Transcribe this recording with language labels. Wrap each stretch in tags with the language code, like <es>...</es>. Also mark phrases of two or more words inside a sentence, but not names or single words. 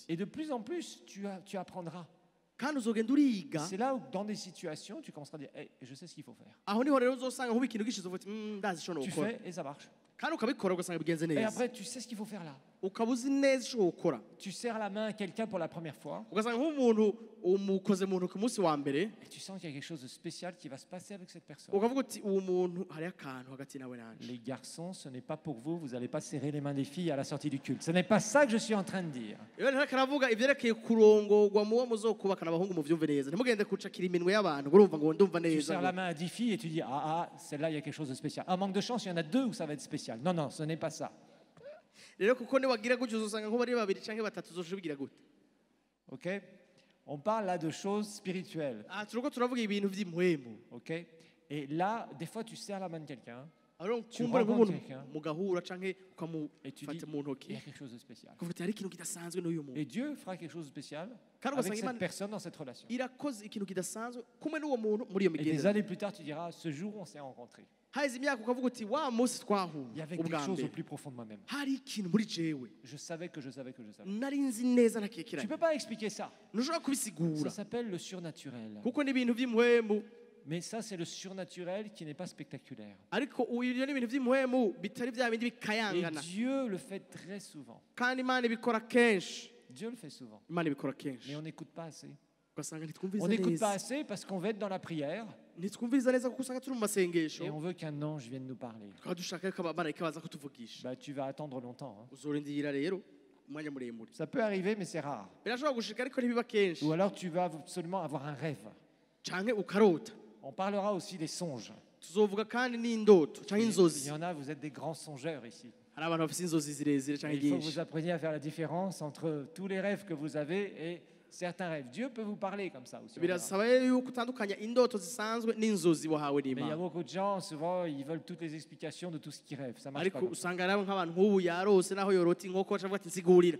<fr>Et de plus en plus, tu apprendras.</fr> <rn>kandi uzogenda uriga</rn> <fr>C'est là où, dans des situations, tu commenceras à dire hey, je sais ce qu'il faut faire.</fr> <rn>aho niho rero uzosanga nkuba ikintu gishize uvuga ati ndazi ico</rn> <fr>Tu</fr> <rn>nokora</rn> <fr>fais et ça marche.</fr> <rn>kandi ukabikora ugasanga bigenze</rn> <fr>Et</fr> <rn>neza</rn> <fr>après, tu sais ce qu'il faut faire là.</fr> <rn>ukaba uzi neza icyo gukora</rn> <fr>Tu serres la main à quelqu'un pour la première fois</fr> <rn>ugasanga nk'umuntu umukoze mu ntoki umunsi wa mbere</rn> <fr>et tu sens qu'il y a quelque chose de spécial qui va se passer avec cette personne.</fr> <rn>ukavuga uti uwo muntu hariho akantu hagati nawe nanje</rn> <fr>Les garçons, ce n'est pas pour vous, vous n'allez pas serrer les mains des filles à la sortie du culte. Ce n'est pas ça que je suis en train de dire.</fr> <rn>iyo ntihari karavuga ibyerekeye kurongorwa muwo muzokubakana abahungu muvyumve neza ntimugende kucakira iminwe y'abantu ngo urumva ngo ndumva</rn> <fr>Tu</fr> <rn>neza</rn> <fr>serres la main à 10 filles et tu dis ah, celle-là, il y a quelque chose de spécial. Ah, manque de chance, il y en a 2 où ça va être spécial. Non, non, ce n'est pas ça.</fr> <rn>rero kuko niwagira gutyo uzosanga nko bari babiri canke batatu uzoshubigira gute OK?</rn> <fr>On parle là de choses spirituelles.</fr> <rn>turiko turavuga ibintu vy'impwemu OK?</rn> <fr>Et là, des fois, tu serres la main de quelqu'un alors Tu</fr> <rn>kumbure</rn> <fr>rencontres</fr> <rn>nk'umuntu</rn> <fr>quelqu'un.</fr> <rn>mugahura canke</rn> <fr>et tu dis</fr> <rn>ukamufata mu</rn> <fr>il y</fr> <rn>ntoki</rn> <fr>a quelque chose de spécial.</fr> <rn>ukavuga uti hari ikintu kidasanzwe n'uyu muntu</rn> <fr>Et Dieu fera quelque chose de spécial</fr> <rn>Kandi</rn> <fr>avec</fr> <rn>ugasanga</rn> <fr>cette</fr> <rn>Imana</rn> <fr>personne dans cette relation.</fr> <rn>irakoze ikintu kidasanzwe kumwe n'uwo muntu muri iyo</rn> <fr>Et des</fr> <rn>migenderanire</rn> <fr>années plus tard, tu diras ce jour, on s'est rencontrés.</fr> <rn>haheze imyaka ukavuga uti wa munsi</rn> <fr>Il y</fr> <rn>twahuye</rn> <fr>avait</fr> <rn>ubwa</rn> <fr>quelque chose au</fr> <rn>mbere</rn> <fr>plus profond de moi-même.</fr> <rn>hari ikintu muri jewe</rn> <fr>Je savais que je savais que je savais.</fr> <rn>nari nzi neza</rn> <fr>Tu</fr> <rn>ntakekiranye</rn> <fr>ne peux pas expliquer ça.</fr> <rn>ntushobora</rn> <fr>Ça</fr> <rn>kubisigura</rn> <fr>s'appelle le surnaturel.</fr> <rn>kuko ni ibintu by'impwemu</rn> <fr>Mais ça, c'est le surnaturel qui n'est pas spectaculaire.</fr> <rn>ariko ibyo ni ibintu by'impwemu bitari bya bindi</rn> <fr>Et</fr> <rn>bikayangana</rn> <fr>Dieu le fait très souvent.</fr> <rn>kandi imana ibikora kenshi</rn> <fr>Dieu le fait souvent.</fr> <rn>imana ibikora</rn> <fr>Mais</fr> <rn>kenshi</rn> <fr>on n'écoute pas assez.</fr> <rn>ugasanga</rn> <fr>On</fr> <rn>ntitwumviriza</rn> <fr>n'écoute pas</fr> <rn>neza</rn> <fr>assez parce qu'on veut être dans la prière</fr> <rn>ntitwumviriza neza kuko usanga turi mu masengesho</rn> <fr>et on veut qu'un ange vienne nous parler.</fr> <rn>tukaba dushaka ko abamarayika baza kutuvugisha</rn> <fr>Bah, tu vas attendre longtemps. Hein.</fr> <rn>uzorindira rero umwanya muremure</rn> <fr>Ça peut arriver, mais c'est rare.</fr> <rn>birashobora gushika ariko ntibiba kenshi</rn> <fr>Ou alors tu vas absolument avoir un rêve.</fr> <rn>canke ukarota</rn> <fr>On parlera aussi des songes.</fr> <rn>tuzovuga kandi n'indoto canke</rn> <fr>Il</fr> <rn>inzozi</rn> <fr>y en a, vous êtes des grands songeurs ici.</fr> <rn>hari abantu bafite inzozi zirezire</rn> <fr>Et</fr> <rn>canke</rn> <fr>il faut que</fr> <rn>nyinshi</rn> <fr>vous appreniez à faire la différence entre tous les rêves que vous avez et certains rêves. Dieu peut vous parler comme ça aussi. on verra.</fr> <rn>birasaba rero yuko utandukanya indoto zisanzwe n'inzozi wahawe</rn> <fr>Mais il y a</fr> <rn>n'imana</rn> <fr>beaucoup de gens, souvent, ils veulent toutes les explications de tout ce qu'ils rêvent. Ça marche pas</fr> <rn>ariko</rn> <fr>comme ça.</fr> <rn>usanga rero nk'abantu nk'ubu yarose naho yorota inkoko acavuga ati nsigurira</rn>